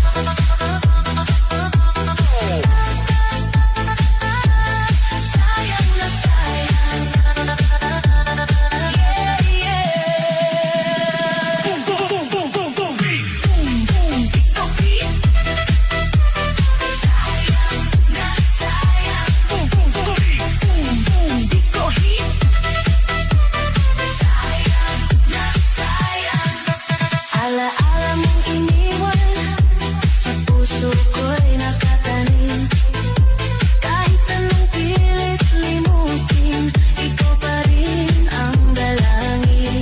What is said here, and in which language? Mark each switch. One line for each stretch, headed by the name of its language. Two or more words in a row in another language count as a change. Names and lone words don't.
Filipino: Sayang na sayang.
English: Yeah, yeah. Boom, boom, boom, boom, boom, boom. Beat. Boom, boom, disco beat.
Filipino: Sayang na sayang.
English: Boom, boom, boom, beat. Boom, boom, disco heat.
Filipino: Sayang na sayang. Alaala mong iniwan, sa puso ko'y nakatanim. Kahit anong pilit limutin, ikaw pa rin ang dalangin.